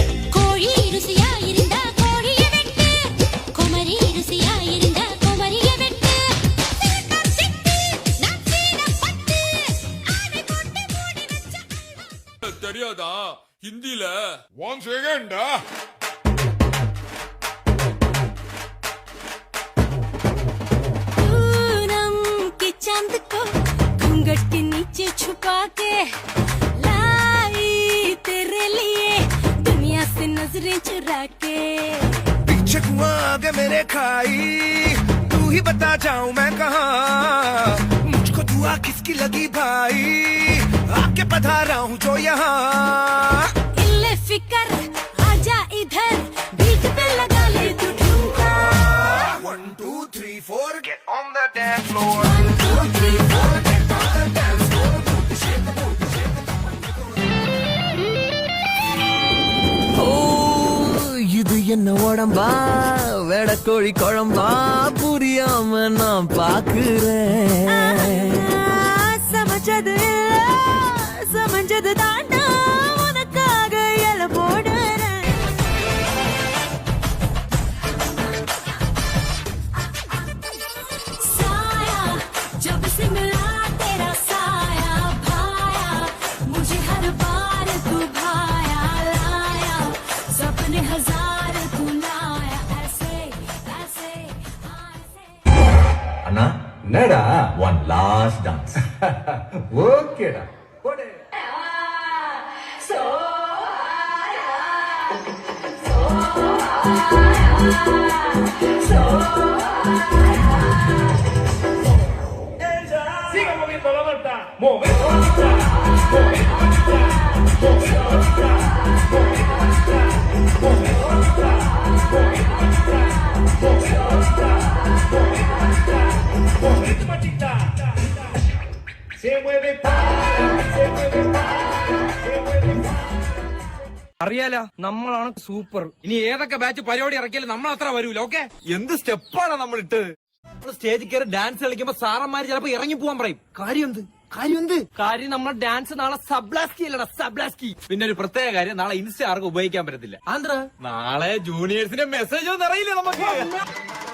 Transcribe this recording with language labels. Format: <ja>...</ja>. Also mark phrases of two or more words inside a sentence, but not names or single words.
<ta>கோழி ருசியா இருந்தா கோழிய வெட்டு குமரி ருசியா இருந்தா குமரிய வெட்டு சிறுக்கம் சிட்டு நான் சீன பட்டு ஆனை கொண்டு மூடி வச்ச தெரியாதா ஹிந்தில 1 செகண்டா</ta> <hi>पूनम के चांद को घूंघट के नीचे छुपा के ला नजरें चुरा के पीछे कुआं आगे मेरे खाई तू ही बता जाऊं मैं कहाँ मुझको दुआ किसकी लगी भाई आके पधारा हूँ जो यहाँ इल्ले फिकर आजा इधर बीट पे लगा ले तू ठुमका</hi> <en>1 2 3 4 get on the dance floor 1 2 3 4 get on the dance floor</en> <ta>இது என்ன உடம்பா வெடக்கோழி குழம்பா புரியாம நான் பாக்குறேன் சமைச்சது சமைச்சது தாண்டா உனக்காக இல போடுறேன்</ta> <hi>साया जब से मिला तेरा साया भाया मुझे हर बार तू भाया लाया सपने हजार तू लाया ऐसे ऐसे ऐसे</hi> <ta>அண்ணா என்னடா</ta> <en>one last dance</en> <ta>ஓகேடா போடு</ta> <es>siga moviendo la vuelta moviendo la vuelta moviendo la vuelta moviendo la vuelta moviendo la vuelta moviendo la vuelta moviendo la vuelta moviendo la vuelta se mueve se mueve se mueve</es> <ml>അറിയാലോ നമ്മളാണ് സൂപ്പർ ഇനി ഏതൊക്കെ ബാച്ച് പരിപാടി ഇറക്കിയാലും നമ്മൾ അത്ര വരൂല ഓക്കെ എന്ത് സ്റ്റെപ്പാണ് നമ്മൾ ഇട്ടത് സ്റ്റേജിൽ കയറി ഡാൻസ് കളിക്കുമ്പോ സാറന്മാര് ചിലപ്പോ ഇറങ്ങി പോവാൻ പറയും കാര്യം നമ്മൾ ഡാൻസ് നാളെ സബ്ലാസ്കി അല്ലടാ സബ്ലാസ്കി പിന്നെ ഒരു പ്രത്യേക കാര്യം നാളെ ഇൻസ്റ്റ ആർക്കും ഉപയോഗിക്കാൻ പറ്റത്തില്ല ആന്ധ്ര നാളെ ജൂനിയേഴ്സിന്റെ മെസ്സേജ് ഒന്നും അറിയില്ല നമുക്ക്</ml>